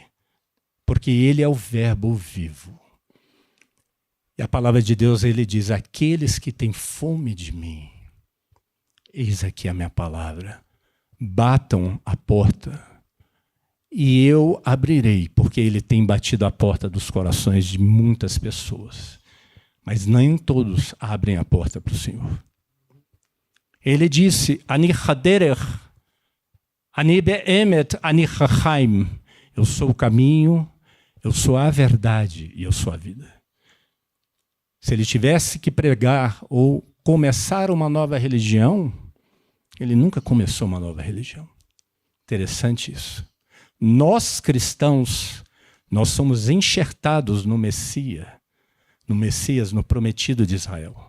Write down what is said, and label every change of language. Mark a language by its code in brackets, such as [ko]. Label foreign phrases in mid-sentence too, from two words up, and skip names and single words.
[pt] Porque ele é o verbo vivo. E a palavra de Deus, ele diz: aqueles que têm fome de mim, eis aqui a minha palavra, batam a porta e eu abrirei, porque ele tem batido a porta dos corações de muitas pessoas. Mas nem todos abrem a porta para o Senhor. Ele disse: [he] אני הדרך, אני האמת, אני החיים. [pt] Eu sou o caminho, eu sou a verdade e eu sou a vida. Se ele tivesse que pregar ou começar uma nova religião, ele nunca começou uma nova religião. Interessante isso. Nós cristãos, nós somos enxertados no Messias, no prometido de Israel.